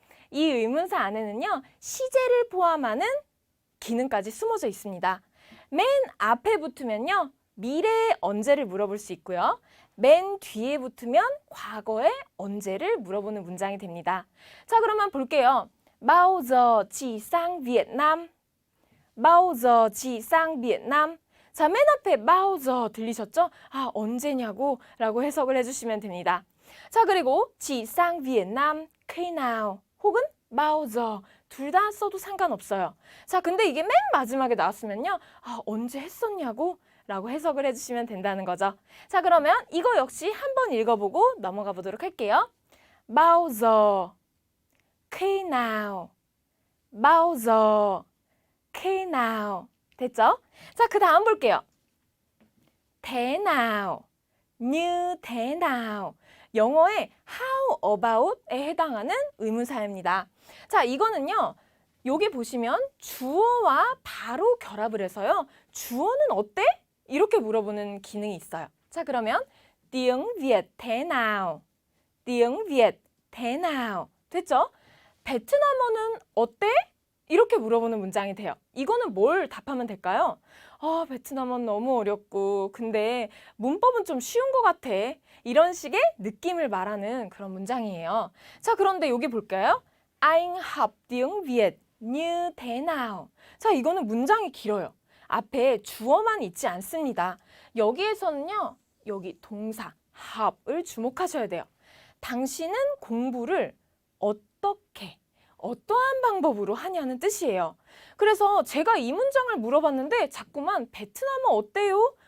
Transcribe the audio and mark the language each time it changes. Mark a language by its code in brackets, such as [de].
[ko] 이 의문사 안에는요, 시제를 포함하는 기능까지 숨어져 있습니다. 맨 앞에 붙으면요, 미래의 언제를 물어볼 수 있고요. 맨 뒤에 붙으면 과거의 언제를 물어보는 문장이 됩니다. 자, 그러면 볼게요. [vi] Bao giờ chị sang Việt Nam? Bao giờ chị sang Việt Nam? [ko] 자, 맨 앞에 bao giờ 들리셨죠? 아, 언제냐고 라고 해석을 해주시면 됩니다. 자, 그리고 [vi] chị sang Việt Nam khi nào [ko] 혹은 bao giờ 둘 다 써도 상관없어요. 자, 근데 이게 맨 마지막에 나왔으면요. 아, 언제 했었냐고? 라고 해석을 해주시면 된다는 거죠. 자, 그러면 이거 역시 한번 읽어보고 넘어가 보도록 할게요. [vi] Bao giờ, khi nào, bao giờ, khi nào. [ko] 됐죠? 자, 그 다음 볼게요. [vi] thế nào, như thế nào. [ko] 영어의 how about에 해당하는 의문사입니다. 자, 이거는요. 여기 보시면 주어와 바로 결합을 해서요. 주어는 어때? 이렇게 물어보는 기능이 있어요. 자, 그러면 [vi] tiếng Việt thế nào? tiếng Việt thế nào? [ko] 됐죠? 베트남어는 어때? 이렇게 물어보는 문장이 돼요. 이거는 뭘 답하면 될까요? 아, 베트남어는 너무 어렵고 근데 문법은 좀 쉬운 것 같아. 이런 식의 느낌을 말하는 그런 문장이에요. 자, 그런데 여기 볼까요? [vi] Anh học tiếng Việt như thế nào? [ko] 자, 이거는 문장이 길어요. 앞에 주어만 있지 않습니다. 여기에서는요, 여기 동사 hab을 주목하셔야 돼요. 당신은 공부를 어떻게, 어떠한 방법으로 하냐는 뜻이에요. 그래서 제가 이 문장을 물어봤는데 자꾸만 베트남어 어때요?